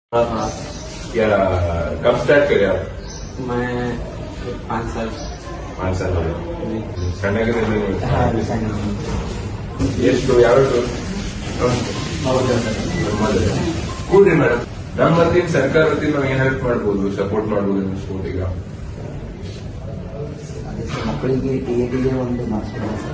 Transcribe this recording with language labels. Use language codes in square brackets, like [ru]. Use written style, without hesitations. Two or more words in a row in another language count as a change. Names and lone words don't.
[hi] हाँ। क्या कब स्टार्ट करे आप? मैं 5 साल 5 साल जी। [kn] ಎಷ್ಟು ಯಾವ ಕೂಡ್ರಿ ಮೇಡಮ್. ನಮ್ಮ ವತಿಯಿಂದ ಸರ್ಕಾರ ವತಿಯಿಂದ ನಾವು ಏನ್ ಹೆಲ್ಪ್ ಮಾಡ್ಬೋದು, ಸಪೋರ್ಟ್ ಮಾಡ್ಬೋದು ಅನ್ಸ್ಬೋದು ಈಗ? ಅದೇ ಸರ್, ಮಕ್ಕಳಿಗೆ ಟಿಎಟಿಗೆ ಒಂದು ಮಾಡಿಸ್ಬೋದು ಸರ್.